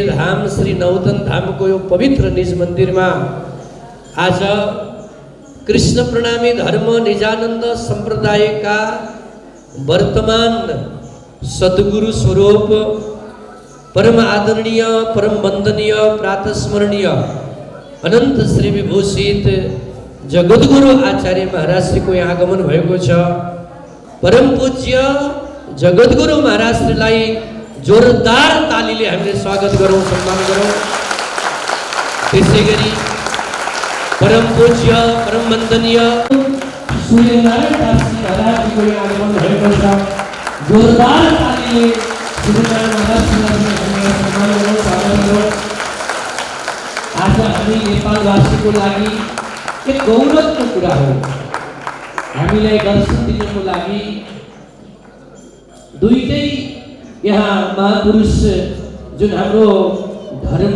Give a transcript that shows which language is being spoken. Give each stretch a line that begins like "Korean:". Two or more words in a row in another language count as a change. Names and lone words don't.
Nepali: धाम श्री नवतन धाम को यो पवित्र
Hindi: निज मंदिर में
Nepali: आज कृष्ण प्रणामी धर्म निजानंद संप्रदाय का वर्तमान सद्गुरु स्वरूप परम आदरणीय परम वंदनीय प्रातस्मरणीय अनंत श्री विभूषित जगद्गुरु आचार्य महाराज श्री को यहाँ आगमन भएको छ। परम पूज्य जगद्गुरु महाराज श्रीलाई जोरदार तालीले हामीले स्वागत गरौँ सम्मान गरौँ। त्यसैगरी परम पूज्य परम वंदनीय सूर्यनारायण दास महाराज जी को यहाँ आगमन भएको छ। जोरदार तालीले सूर्यनारायण महाराज श्रीलाई सम्मान गरौँ स्वागत गरौँ। आज हामी नेपालवासीको लागि एक गौरवको कुरा हो। हामीलाई दर्शन दिनको लागि दुईटै यहाँ महापुरुष जुन हाम्रो धर्म